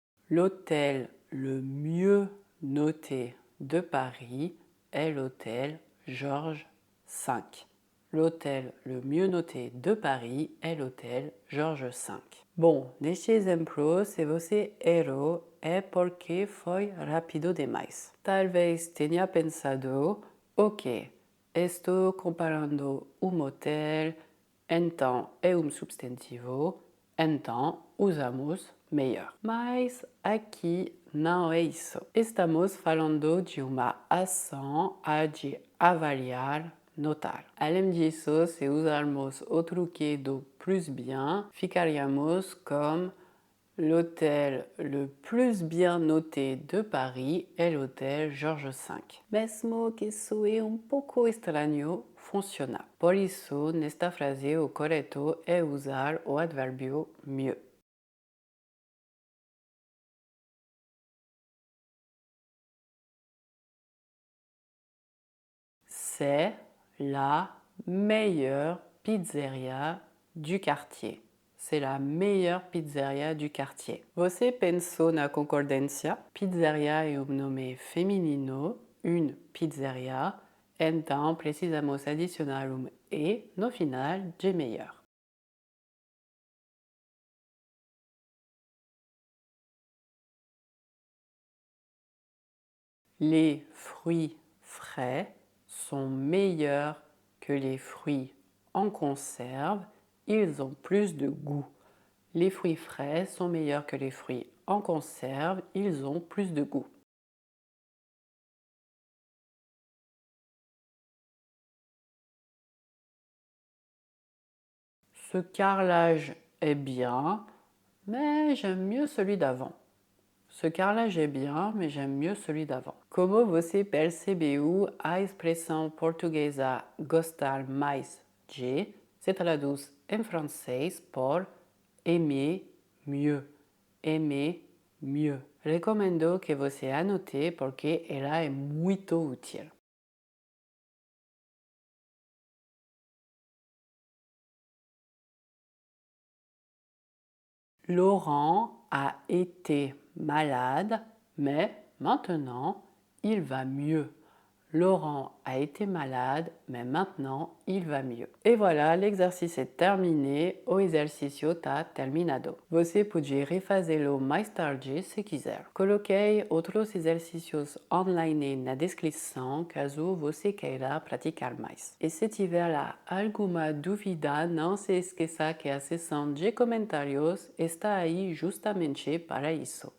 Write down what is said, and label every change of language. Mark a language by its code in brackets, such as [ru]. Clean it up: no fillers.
[fr] L'hôtel le mieux noté de Paris est l'hôtel Georges V. L'hôtel le mieux noté de Paris est l'hôtel Georges V. [pt] Bom, neste exemplo, se você errou, é porque foi rápido demais. Talvez tenha pensado, ok, estou comparando hotel, então é substantivo, então usamos melhor. Mas aqui não é isso. Estamos falando de uma ação a de avaliar, notar. Além disso, se usarmos o truque do plus bien, ficaríamos com [fr] l'hôtel le plus bien noté de Paris est l'hôtel Georges V. [pt] Mesmo que soe um pouco estranho, funciona. Por isso, nesta frase, o correto é usar o advérbio mieux. [fr] C'est la meilleure pizzeria du quartier. C'est la meilleure pizzeria du quartier. [pt] Você pensou na concordância? Pizzeria é nome feminino, une pizzeria, então precisamos adicionar e no final de meilleur. [fr] Les fruits frais sont meilleurs que les fruits en conserve. Ils ont plus de goût. Les fruits frais sont meilleurs que les fruits en conserve. Ils ont plus de goût. Ce carrelage est bien, mais j'aime mieux celui d'avant. Ce carrelage est bien, mais j'aime mieux celui d'avant. [pt] Como você percebeu, a expressão portuguesa gostar mais de se traduz em francês por aimer mieux. Aimer mieux. Recomendo que você anote porque ela é muito útil. [fr] Laurent a été malade, mais maintenant il va mieux. Laurent a été malade, mais maintenant il va mieux. Et voilà, l'exercice est terminé. [pt] O exercício está terminado. Você pode refazê-lo mais tarde se quiser. Coloquei outros exercícios online na descrição caso você queira praticar mais. E se tiver lá alguma dúvida, não se esqueça que a seção de comentários está aí justamente para isso.